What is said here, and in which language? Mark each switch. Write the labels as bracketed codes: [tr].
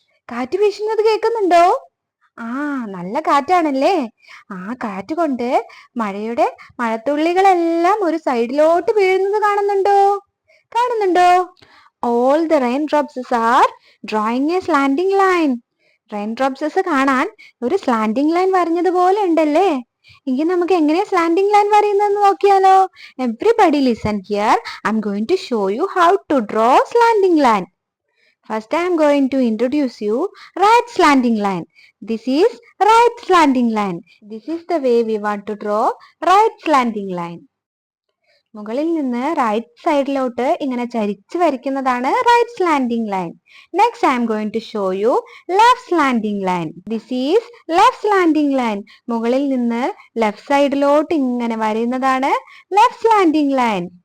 [ml] കാറ്റ് വീശുന്നത് കേൾക്കുന്നുണ്ടോ? ആ നല്ല കാറ്റാണല്ലേ? ആ കാറ്റ് കൊണ്ട് മഴയുടെ മഴത്തുള്ളികളെല്ലാം ഒരു സൈഡിലോട്ട് വീഴുന്നത് കാണുന്നുണ്ടോ? കാണുന്നുണ്ടോ? [en] All the raindrops are drawing a slanting line. [ml] റെയിൻഡ്രോപ്സസ് കാണാൻ ഒരു സ്ലാൻഡിംഗ് ലൈൻ വരഞ്ഞതുപോലെ ഉണ്ടല്ലേ? എങ്കിൽ നമുക്ക് എങ്ങനെയാ സ്ലാൻഡിംഗ് ലൈൻ വരയുന്നതെന്ന് നോക്കിയാലോ? [en] Everybody listen here. I am going to show you how to draw slanting line. First I am going to introduce you right slanting line. This is right slanting line. This is the way we want to draw right slanting line. [ml] മുകളിൽ നിന്ന് right സൈഡിലോട്ട് ഇങ്ങനെ ചരിച്ച് വരയ്ക്കുന്നതാണ് right slanting line. [en] Next I am going to show you left slanting line. This is left slanting line. [ml] മുകളിൽ നിന്ന് left സൈഡിലോട്ട് ഇങ്ങനെ വരയുന്നതാണ് left slanting line.